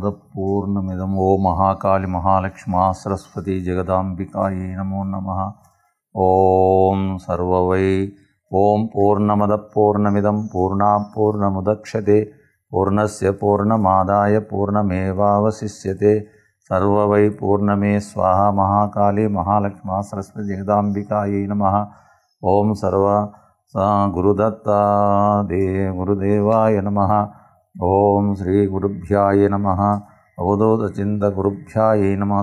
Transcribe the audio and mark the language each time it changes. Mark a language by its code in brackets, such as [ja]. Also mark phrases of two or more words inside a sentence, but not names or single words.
[sa] పూర్ణమిదం ఓం మహాకాళి మహాలక్ష్మా సరస్వతి జగదాంబికాయై నమో నమః. ఓం సర్వవై ఓం పూర్ణమద పూర్ణమిదం పూర్ణాత్ పూర్ణముదచ్యతే పూర్ణస్య పూర్ణమాదాయ పూర్ణమేవావశిష్యతే సర్వవై పూర్ణమే స్వాహా. మహాకాళి మహాలక్ష్మా సరస్వతి జగదాంబికాయై నమః. ఓం సర్వ గురుదేవాయ నమః. ఓం శ్రీ గురుభ్యాయ నమః. అవధూతచింత గురుభ్యాయ నమః.